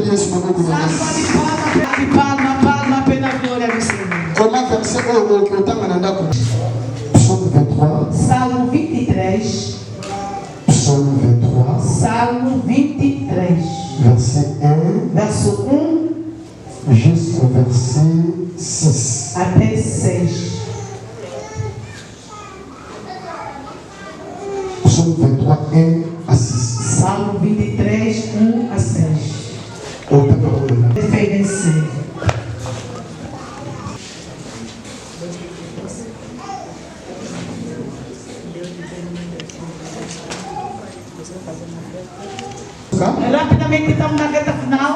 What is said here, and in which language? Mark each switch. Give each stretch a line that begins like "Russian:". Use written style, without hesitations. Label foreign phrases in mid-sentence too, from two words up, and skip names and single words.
Portuguese: Palma pela glória do Senhor. Salmo 23.
French: Psaume 23.
Portuguese: Salmo 23. Verso 1
French: jusqu'au verset 6.
Portuguese: Até 6.
French: Psaume 23, 1 à 6.
Portuguese: Salmo 23, 1 a 6. Fez vencer. Rapidamente estamos na reta final.